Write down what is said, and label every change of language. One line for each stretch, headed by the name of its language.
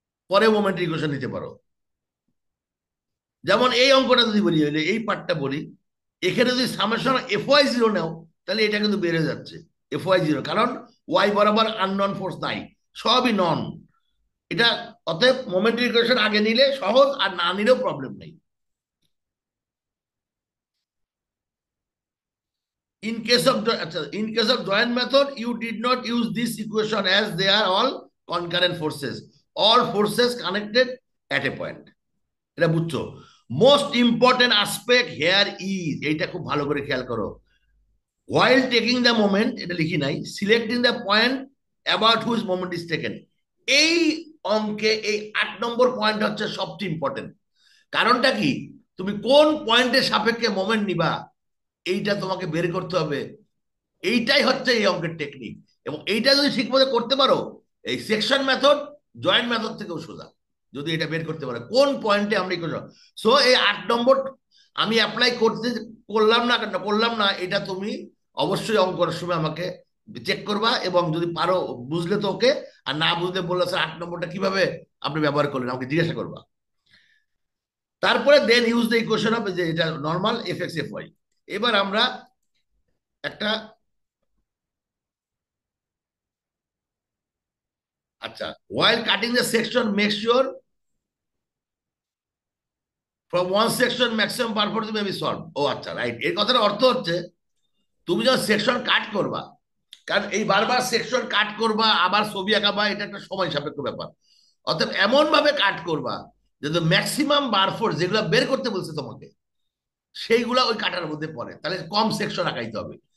Bangla: পরে moment equation নিতে পারো। যেমন এই অঙ্কটা যদি বলি, হইলে এই পার্টটা বলি, এখানে যদি সামেশন এফ ওয়াই জিরো নাও, তাহলে এটা কিন্তু বেড়ে যাচ্ছে এফ ওয়াই জিরো, কারণ ওয়াই বরাবর আননন ফোর্স নাই, সবই নন। এটা অতএব মোমেন্টারি ইকুয়েশন আগে নিলে সহজ, আর না নিলেও প্রবলেম নেই।
English: In case of joint method, you did not use this equation as they are all concurrent forces. All forces connected at a point.
Bangla: এটা বুঝছো?
English: most important aspect here is,
Bangla: এইটা খুব ভালো করে খেয়াল করো।
English: while taking the moment,
Bangla: এটা লিখি নাই,
English: Selecting the point about which moment is taken.
Bangla: এই অঙ্কে এই 8 নম্বর পয়েন্ট হচ্ছে সবচেয়ে ইম্পর্টেন্ট। কারণটা কি, তুমি কোন পয়েন্টের সাপেক্ষে মোমেন্ট নিবা এইটা তোমাকে বের করতে হবে। এইটাই হচ্ছে এই অঙ্কের টেকনিক, এবং এইটা যদি ঠিকমতো করতে পারো, এই সেকশন মেথড জয়েন্ট মেথড থেকেও সোজা, যদি এটা বের করতে পারো কোন পয়েন্টে আমরা করব। সো এই 8 নম্বর আমি অ্যাপ্লাই করলাম না এটা তুমি অবশ্যই অঙ্ক করার সময় আমাকে চেক করবা, এবং যদি পারো বুঝলে তো ওকে, আর না বুঝলে বললে স্যার 8 নম্বরটা কিভাবে আপনি ব্যবহার করলেন আমাকে জিজ্ঞাসা করবা। তারপরে
English: then use the equation
Bangla: হবে যে এটা normal F x F Y. এবার আমরা একটা, আচ্ছা,
English: while cutting the section make sure from one section maximum purpose may be solved.
Bangla: ও আচ্ছা, রাইট, এর কথার অর্থ হচ্ছে তুমি যখন সেকশন কাট করবা, কারণ এই বারবার সেকশন কাট করবা আবার ছবি আঁকাবা, এটা একটা সময় সাপেক্ষ ব্যাপার। অর্থাৎ এমন ভাবে কাট করবা যাতে ম্যাক্সিমাম বার ফোর্স যেগুলো বের করতে বলছে তোমাকে সেইগুলা ওই কাটার মধ্যে পড়ে, তাহলে কম সেকশন আঁকাইতে হবে।